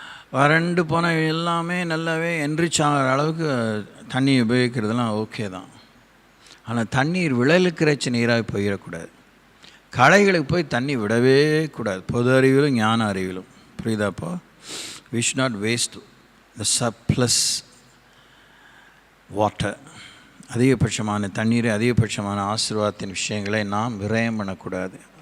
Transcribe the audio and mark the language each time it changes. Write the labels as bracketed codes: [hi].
[ta] வறண்டு போன எல்லாமே நல்லாவே என்ரிச் ஆகிற அளவுக்கு தண்ணி உபயோகிக்கிறதுலாம் ஓகே தான். ஆனால் தண்ணீர் விளைவிக்கிறச்ச நீராக போயிடக்கூடாது. களைகளுக்கு போய் தண்ணி விடவே கூடாது. பொது அறிவிலும் ஞான அறிவிலும், புரியுதாப்போ? [en] we should not waste the surplus water. [ta] அதிகபட்சமான தண்ணீரை, அதிகபட்சமான ஆசீர்வாதத்தின் விஷயங்களை நாம் விரயம் பண்ணக்கூடாது.